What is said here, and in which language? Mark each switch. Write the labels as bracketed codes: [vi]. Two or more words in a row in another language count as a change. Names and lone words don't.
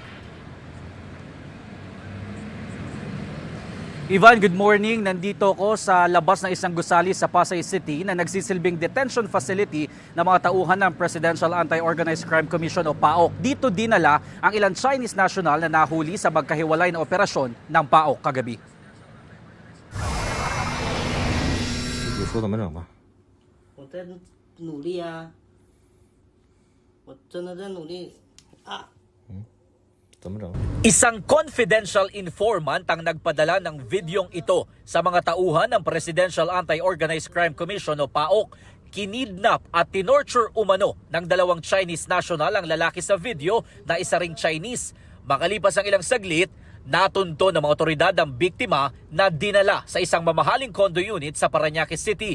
[en] Ivan, good morning. [tl] Nandito ko sa labas ng isang gusali sa Pasay City na nagsisilbing [en] detention facility [tl] ng mga tauhan ng Presidential Anti-Organized Crime Commission o PAOK. Dito dinala ang ilang [en] Chinese national [tl] na nahuli sa magkahiwalay na operasyon ng PAOK kagabi. [zh] 你说怎么整吧？我在努力啊，我真的在努力啊。怎么整？ [tl] Isang confidential informant ang nagpadala ng videong ito sa mga tauhan ng Presidential Anti-Organized Crime Commission o PAOK. Kinidnap at tinorture umano ng dalawang [en] Chinese national [tl] ang lalaki sa video na isa ring Chinese. Makalipas ang ilang saglit, natunto ng mga otoridad ang biktima na dinala sa isang mamahaling [en] condo unit [tl] sa Parañaque City.